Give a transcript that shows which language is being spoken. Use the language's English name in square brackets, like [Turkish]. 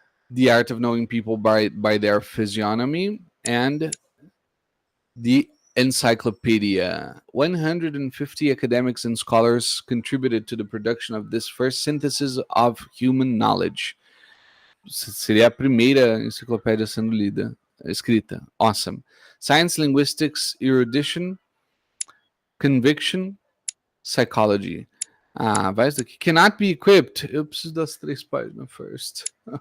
[English] The art of knowing people by their physiognomy, and the encyclopedia. 150 academics and scholars contributed to the production of this first synthesis of human knowledge. [Portuguese] Seria a primeira enciclopédia sendo escrita. [English] Awesome. Science, linguistics, erudition, conviction, psychology. [Portuguese] Ah, vai isso daqui. [English] Cannot be equipped. [Portuguese] Eu preciso das 3 páginas [English] first.